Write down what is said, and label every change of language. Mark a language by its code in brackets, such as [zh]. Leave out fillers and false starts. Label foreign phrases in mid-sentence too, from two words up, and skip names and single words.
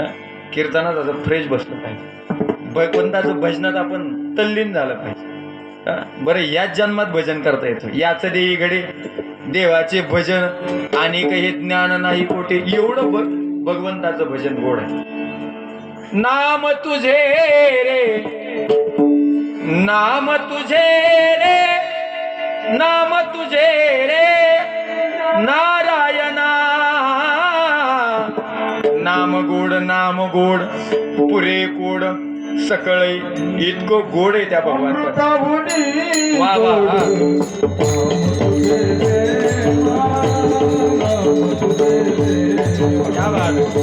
[mr] कीर्तनात असं फ्रेश बसलं पाहिजे. भगवंताचं भजनात आपण तल्लीन झालं पाहिजे. बरं याच जन्मात भजन करता येतं. याच देई घडे देवाचे भजन आणि काही ज्ञान नाही कोठे. एवढं भगवंताचं भजन गोड आहे. नाम तुझे रे नाम तुझे रे नाम तुझे रे नारायणा. नाम गोड पुरे गोड सकळे इतकं गोड आहे त्या भगवानचा. वा वा वा. [hi] क्या बात.